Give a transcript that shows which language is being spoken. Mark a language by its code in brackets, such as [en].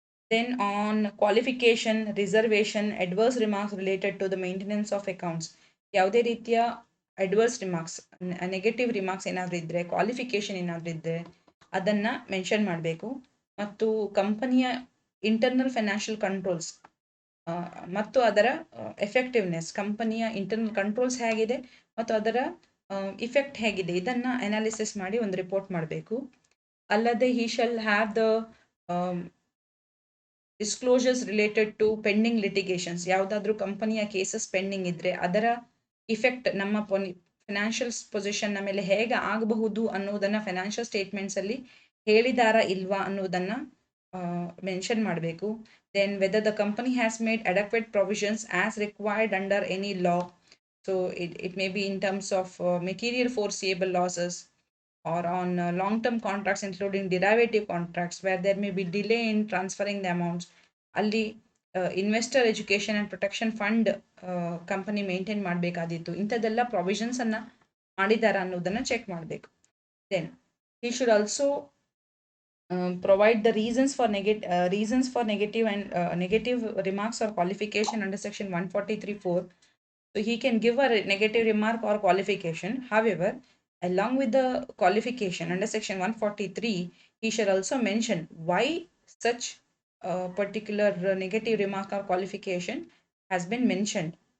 [en] Then on qualification, reservation, adverse remarks related to the maintenance of accounts, [kn] ಯಾವುದೇ ರೀತಿಯ adverse remarks, negative remarks ಏನಾದರೂ ಇದ್ದರೆ, qualification ಏನಾದರೂ ಇದ್ದರೆ ಅದನ್ನು ಮೆನ್ಷನ್ ಮಾಡಬೇಕು. ಮತ್ತು ಕಂಪನಿಯ ಇಂಟರ್ನಲ್ ಫೈನಾನ್ಷಿಯಲ್ ಕಂಟ್ರೋಲ್ಸ್ ಮತ್ತು ಅದರ ಎಫೆಕ್ಟಿವ್ನೆಸ್, ಕಂಪನಿಯ ಇಂಟರ್ನಲ್ ಕಂಟ್ರೋಲ್ಸ್ ಹೇಗಿದೆ ಮತ್ತು ಅದರ ಇಫೆಕ್ಟ್ ಹೇಗಿದೆ, ಇದನ್ನು ಅನಾಲಿಸಿಸ್ ಮಾಡಿ ಒಂದು ರಿಪೋರ್ಟ್ ಮಾಡಬೇಕು. [en] ಅಲ್ಲದೆ he shall have the disclosures related to pending litigations. [kn] ಯಾವುದಾದ್ರೂ ಕಂಪನಿಯ ಕೇಸಸ್ ಪೆಂಡಿಂಗ್ ಇದ್ದರೆ ಅದರ ಇಫೆಕ್ಟ್ ನಮ್ಮ ಫಿನಾನ್ಷಿಯಲ್ ಪೊಸಿಷನ್ನ ಮೇಲೆ ಹೇಗೆ ಆಗಬಹುದು ಅನ್ನೋದನ್ನು ಫೈನಾನ್ಷಿಯಲ್ ಸ್ಟೇಟ್ಮೆಂಟ್ಸಲ್ಲಿ ಹೇಳಿದಾರಾ ಇಲ್ವಾ ಅನ್ನೋದನ್ನು ಮೆನ್ಷನ್ ಮಾಡಬೇಕು. [en] Then whether the company has made adequate provisions as required under any law. So it may be in terms of material foreseeable losses or on long-term contracts including derivative contracts where there may be delay in transferring the amounts. [kn] ಅಲ್ಲಿ investor education and protection fund company maintain ಮಾಡಬೇಕಾದಿತ್ತು. ಇಂಥದ್ದೆಲ್ಲ ಪ್ರೊವಿಷನ್ಸನ್ನು ಮಾಡಿದಾರ ಅನ್ನೋದನ್ನು check ಮಾಡಬೇಕು. [en] Then he should also provide the reasons for negative and negative remarks or qualification under section 143(4). So he can give a negative remark or qualification. However, along with the qualification under section 143, he should also mention why such particular negative remark or qualification has been mentioned.